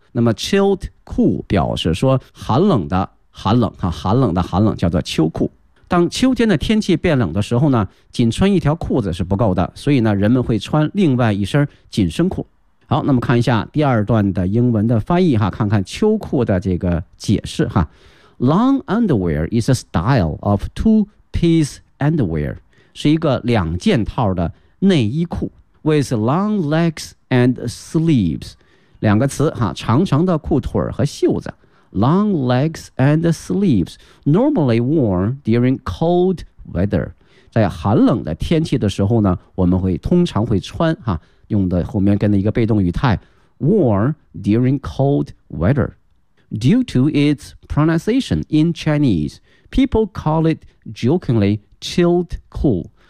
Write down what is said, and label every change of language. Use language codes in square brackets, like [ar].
[zh] 那么 chilled cool 表示说寒冷的寒冷啊，寒冷的寒冷叫做秋裤。当秋天的天气变冷的时候呢，仅穿一条裤子是不够的，所以呢人们会穿另外一身紧身裤。好，那么看一下第二段的英文的翻译哈，看看秋裤的这个解释哈。 [en] Long underwear is a style of two-piece underwear, [zh] 是一个两件套的内衣裤 [en] with long legs and sleeves. [zh] 两个词哈，长长的裤腿和袖子。 [en] Long legs and sleeves, normally worn during cold weather. [zh] 在寒冷的天气的时候呢，我们会通常会穿哈，用的后面跟的一个被动语态 [en] worn during cold weather. Due to its pronunciation in Chinese, people call it jokingly chilled cool.